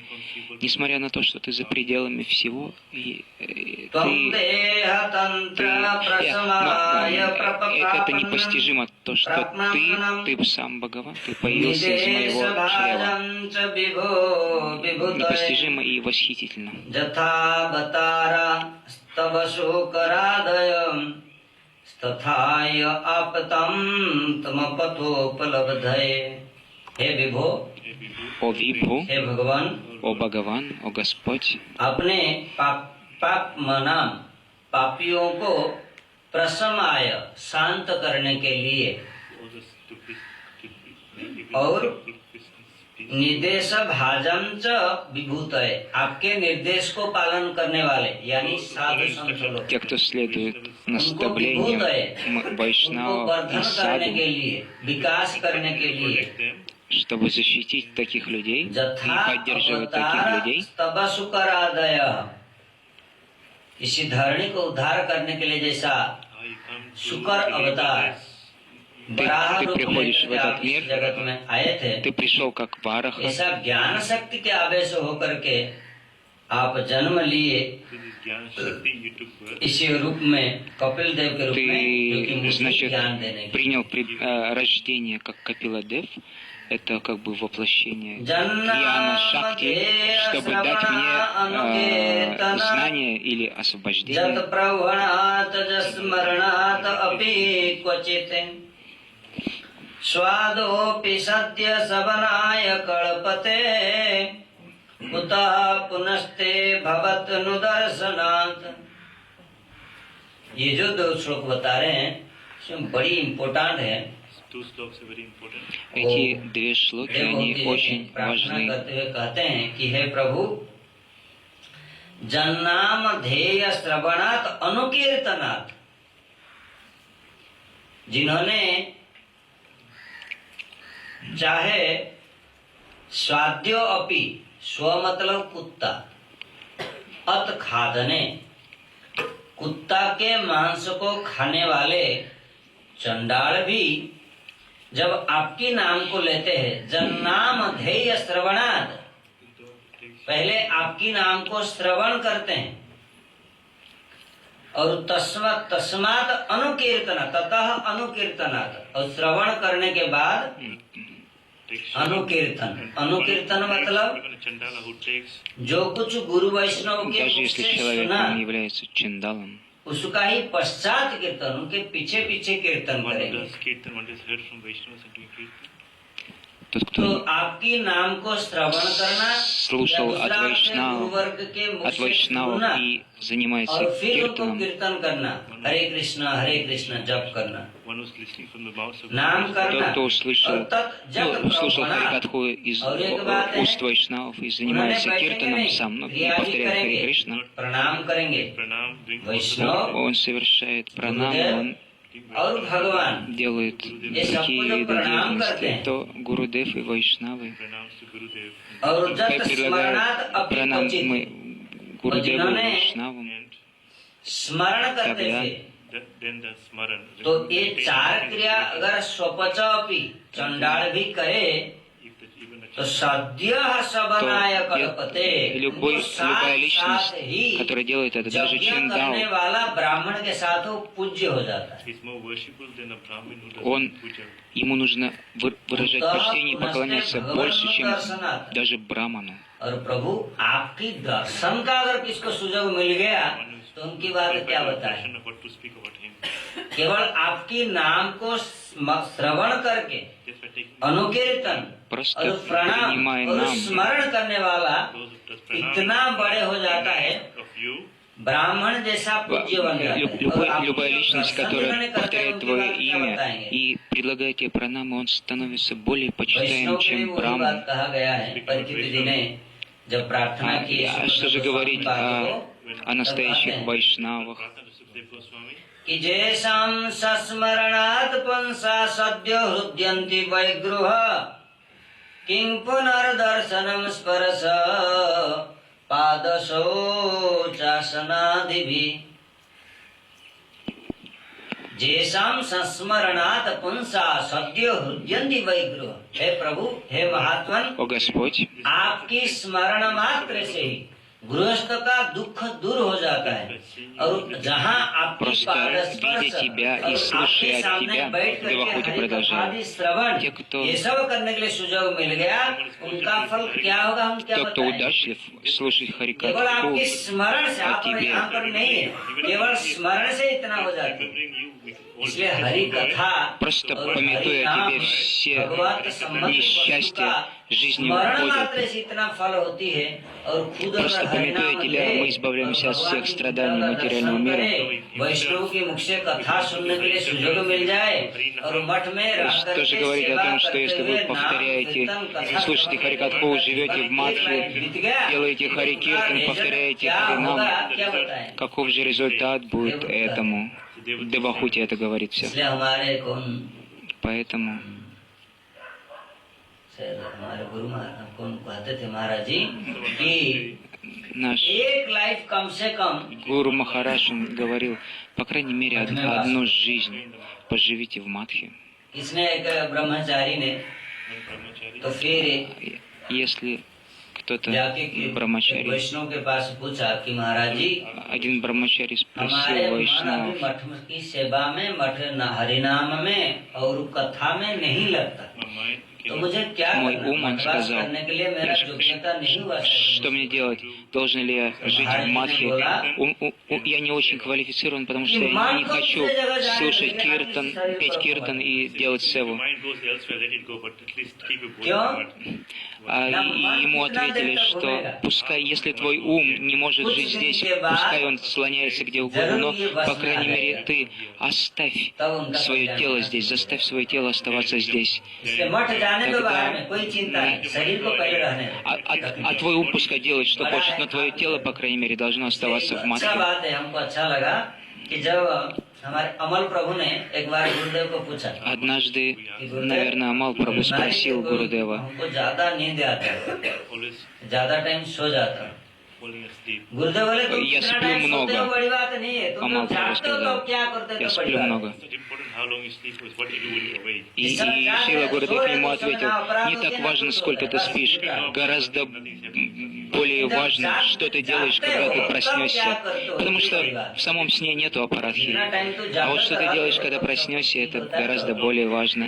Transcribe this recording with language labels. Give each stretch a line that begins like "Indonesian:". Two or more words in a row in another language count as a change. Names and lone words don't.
Russian: Несмотря на то, что ты за пределами всего, это непостижимо, то, что ты сам Бхагаван, ты появился из моего чрева. Непостижимо и восхитительно.
Sanskrit: बतारा स्तव शोकरादयम् तथाय आपतम तमपथोपलब्धये।
Hindi: हे विभो,
Russian: о Вибху,
Hindi: हे भगवान,
Russian: о Бхагаван, о Господь,
Hindi: अपने पाप मनाम पापियों को प्रशमाय शांत करने के लिए और निर्देश भाजम च विभूतये, आपके निर्देश को पालन करने वाले यानी साधु संत लोग,
Russian: те, кто следует наставлениям Вайшнава и
Hindi: करने
Russian: Саду,
Hindi: के लिए, विकास करने के लिए,
Russian: чтобы защитить таких людей и поддерживать таких людей,
Hindi: तब शुकरादय, इसी धरणी को उद्धार करने के लिए जैसा शुकर अवतार
Russian: ты приходишь в этот мир,
Hindi: जगत में आए थे,
Russian: ты пришел как Вараха,
Hindi: ऐसा ज्ञान शक्ति के आवेश होकर के आप जन्म लिए इसी रूप में, कपिल देव के रूप में, जो कि
Russian: ты,
Hindi: मुझे
Russian: значит,
Hindi: ज्ञान देने के
Russian: принял рождение как Капиладев, это как бы воплощение Гьяна Шакти, чтобы дать мне знание или освобождение.
Sanskrit: स्वादोऽपि सद्य सवनाय कल्पते कुतः पुनस्ते भवत नुदर्शनात्।
Hindi: ये जो 2 श्लोक बता रहे हैं बड़ी इम्पोर्टेंट है।
Russian: Эти 2 шлоки, они очень важны.
Hindi: कहते हैं कि हे प्रभु,
Sanskrit: जन्नाम ध्येय श्रवणात् अनुकीर्तनात्,
Hindi: जिन्होंने चाहे स्वाद्यो अपि, स्व मतलब कुत्ता, अत खादने, कुत्ता के मांस को खाने वाले चंडाल भी जब आपकी नाम को लेते हैं,
Sanskrit: जन्नाम ध्येय श्रवणात्,
Hindi: पहले आपकी नाम को श्रवण करते हैं और तस्मात् अनुकीर्तन,
Sanskrit: ततः अनुकीर्तनात्,
Hindi: और श्रवण करने के बाद अनुकीर्तन। अनुकीर्तन मतलब जो कुछ गुरु वैष्णव के
Russian: Даже
Hindi: मुख
Russian: если
Hindi: से
Russian: человек
Hindi: सुना,
Russian: он является чандалом,
Hindi: उसका ही पश्चात कीर्तन, उनके पीछे पीछे कीर्तन करेंगे।
Russian: тот,
Hindi: तो
Russian: кто
Hindi: आपकी नाम को श्रवण करना,
Russian: слушал от Вайшнава и занимается
Hindi: और फिर उनको
Russian: киртаном,
Hindi: कीर्तन करना, हरे कृष्णा जप करना, नाम करना,
Russian: тот, кто услышал Харикатху из уст Вайшнавов и занимается киртаном сам, и повторяет Харе Кришна,
Hindi: प्रणाम करेंगे वैष्णव
Russian: он совершает пранам, он
Hindi: और भगवान,
Russian: делает такие виды деятельности, то Гурудев и Вайшнавы.
Hindi: और जब
Russian: Предлагаю
Sanskrit: स्मरणात् अपि
Russian: пранам
Sanskrit: क्वचित्,
Russian: мы Гурудеву и Вайшнавам,
Hindi: स्मरण करते
Russian: тогда
Hindi: थे
English: then the smaran.
Hindi: तो ये चार क्रिया अगर स्वपच अपि चंडाल भी करे तो
Sanskrit: सद्य सबनाय कल्पते,
Russian: любая личность, которая делает это, даже
Hindi: यज्ञ करने
Russian: Чиндао,
Hindi: वाला ब्राह्मण के साथ वो पूज्य हो जाता है।
English: He's more worshipful than a Brahmin who
Russian: Он-
English: doesn't puja.
Russian: ему нужно выражать почтение и поклоняться больше, чем даже браману.
Hindi: और प्रभु आपकी दर्शन का अगर किसको सुजोग मिल गया तो उनकी बात क्या बताए।
English: Darshan of what to speak about him.
Hindi: केवल आपकी नाम को श्रवण करके
English: Just by taking
Hindi: अनुकीर्तन
Russian: Просто
Hindi: और प्रणाम
Russian: принимая
Hindi: और नाम, स्मरण करने वाला
English: those who does pranam
Hindi: इतना बड़े हो जाता है,
English: of you,
Hindi: ब्राह्मण जैसा पूज्य बन जाता है। और आप
Russian: любая личность,
Hindi: दर्शन
Russian: которая
Hindi: करने करते
Russian: повторяет
Hindi: उनकी
Russian: твое
Hindi: बात क्या
Russian: имя
Hindi: बताएंगे।
Russian: и предлагает тебе пранамы, он становится более
Hindi: वैष्णव
Russian: почитаем,
Hindi: के लिए
Russian: чем
Hindi: वही
Russian: браман.
Hindi: बात कहा गया है परिचित जी ने जब प्रार्थना की।
Russian: А что же говорить о настоящих вайшнавах?
English: Pratha to Sukdev Goswami,
Sanskrit: कि जेषां सस्मरणात् पुंसा सद्य हृद्यन्ति वैगृह किं पुनर्दर्शनं स्पर्श पादशौचासनादिभिः। जेषां संस्मरणात् पुंसा सद्य हृद्यन्ति वैगृह।
Hindi: हे प्रभु, हे महात्मन,
Russian: О Господь,
Hindi: आपकी स्मरण मात्र से ही गृहस्थ का दुख दूर हो जाता है। और जहाँ आपकी
Russian: Просто видя тебя и слушая от тебя, Девахути продолжает.
Hindi: श्रवण
Russian: Те, кто-
Hindi: ये सब करने के लिए सुजोग मिल गया, उनका फल क्या होगा हम क्या
Russian: тот, кто
Hindi: बताएं।
Russian: удачлив слушать
Hindi: केवल
Russian: Харикатху,
Hindi: आपके स्मरण से,
Russian: от
Hindi: आप
Russian: тебе.
Hindi: यहाँ पर नहीं है, केवल स्मरण से इतना हो जाता है।
English: remembering you with all
Hindi: इसलिए
English: the
Hindi: हरि
English: joy,
Hindi: कथा
Russian: просто
Hindi: और
Russian: пометуя
Hindi: हरि
Russian: о тебе,
Hindi: नाम,
Russian: все
Hindi: भगवत संबंध
Russian: несчастья жизни
Hindi: स्मरण
Russian: уходят.
Hindi: मात्र से इतना फल होती है। और खुद अगर
Russian: Просто
Hindi: हरि
Russian: пометуя
Hindi: नाम
Russian: тебя,
Hindi: ले
Russian: мы избавляемся
Hindi: और
Russian: от всех
Hindi: भगवान की
Russian: страданий
Hindi: पूजा का
Russian: материального
Hindi: दर्शन
Russian: мира.
Hindi: करें, वैष्णव के मुख से कथा सुनने के लिए सुजोग मिल जाए और मठ में रह
Russian: Что
Hindi: करके
Russian: же говорить о
Hindi: सेवा
Russian: том, что
Hindi: करते
Russian: если
Hindi: हुए
Russian: вы
Hindi: नाम,
Russian: повторяете,
Hindi: कीर्तन, कथा
Russian: слушаете
Hindi: समाप्त
Russian: Харикатху,
Hindi: करके
Russian: живете в
Hindi: जीवन
Russian: Мадхе,
Hindi: एक लाइन बीत गया,
Russian: делаете Хари
Hindi: उसका
Russian: Киртан,
Hindi: रिजल्ट
Russian: повторяете
Hindi: क्या होगा,
Russian: Харинам,
Hindi: क्या बताएं।
Russian: каков же результат будет этому? Девахути это говорит все.
Hindi: इसलिए हमारे कौन
Russian: Поэтому
Hindi: शायद हमारे गुरु महाराज कौन कहते थे महाराज जी कि
Russian: наш
Hindi: एक लाइफ कम से कम
Russian: Гуру Махарадж он говорил, по крайней мере, одну жизнь поживите в Мадхе.
Hindi: किसने एक ब्रह्मचारी ने
English: one brahmachari.
Hindi: तो फिर
Russian: Если кто-то
Hindi: जाके एक
Russian: брамачари,
Hindi: वैष्णव के पास पूछा कि महाराज जी
Russian: один брамачари
Hindi: हमारे
Russian: спросил
Hindi: मन
Russian: вайшнавов,
Hindi: अभी मठ की सेवा में, मठ हरिनाम में और कथा में नहीं लगता,
English: My mind
Hindi: तो
English: cannot
Hindi: मुझे क्या
Russian: мой
Hindi: करना,
Russian: ум, он
Hindi: मठ वास
Russian: сказал,
Hindi: करने के लिए मेरा योग्यता नहीं हुआ।
Russian: что мне делать? Должен ли я жить в Мадхе? Я не очень квалифицирован, потому что я не хочу слушать киртан, петь киртан и делать
English: Your
Russian: севу.
English: mind goes elsewhere, let it go, but at least keep your
Hindi: क्यों?
English: going forward.
Russian: И ему ответили, что пускай, если твой ум не может жить здесь, пускай он слоняется где угодно, но, по крайней мере, ты оставь свое тело здесь, заставь свое тело оставаться здесь.
Hindi: इसलिए मठ जाने के बारे में कोई चिंता नहीं, शरीर को पहले रहने दो।
Russian: А твой ум пускай делает, что хочет, но твое тело, по крайней мере, должно оставаться в
Hindi: अच्छा
Russian: Мадхе.
Hindi: बात है, हमको अच्छा लगा कि जब हमारे अमल प्रभु ने एक बार गुरुदेव को पूछा,
Russian: Однажды, наверное, Амал Прабhu спросил Гурудева,
Hindi: हमको ज्यादा नींद आता है,
English: Always
Hindi: ज्यादा टाइम सो जाता है।
English: falling asleep.
Hindi: गुरुदेव बोले तुम
Russian: Я
Hindi: कितना
Russian: сплю
Hindi: टाइम सोते
Russian: много.
Hindi: हो बड़ी बात नहीं है, तुम
Russian: Амал
Hindi: लोग
Russian: Прабhu
Hindi: जागते हो तो
Russian: сказал,
Hindi: क्या करते हो
Russian: я
Hindi: तो बड़ी
Russian: сплю
Hindi: बात
Russian: много.
English: It's not important how long you sleep, it's what you do when you awake.
Russian: И Шила Гурудев ему ответил, не так важно, сколько ты спишь, гораздо более важно, что ты делаешь, когда ты проснешься. Потому что в самом сне нету апаратхи. А вот что ты делаешь, когда проснешься, это гораздо более важно.